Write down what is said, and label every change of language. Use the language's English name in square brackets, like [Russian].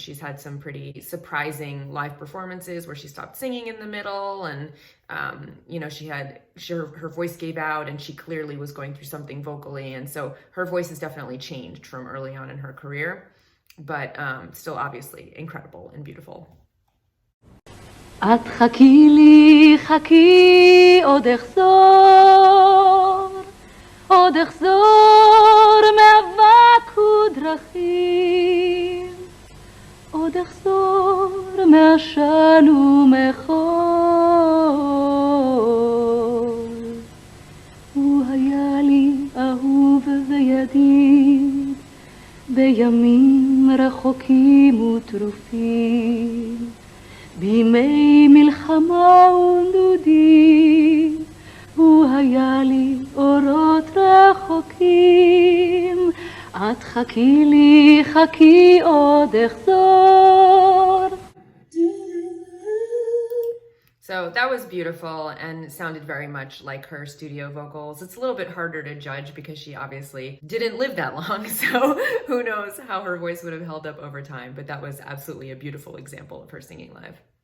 [English] She's had some pretty surprising live performances where she stopped singing in the middle, and you know, her voice gave out, and she clearly was going through something vocally, and so her voice has definitely changed from early on in her career, but still obviously incredible and beautiful. [Hebrew] את חכי לי, חכי, עוד אחזור מאבק ודרכים, עוד אחזור מעשן ומחול, הוא היה לי ידיד בימים רחוקים וטרופים בימי מלחמה ונדודים הוא היה לי אורות רחוקים את חכי לי חכי עוד אחזור. [English] So that was beautiful and sounded very much like her studio vocals. It's a little bit harder to judge because she obviously didn't live that long, so who knows how her voice would have held up over time, but that was absolutely a beautiful example of her singing live.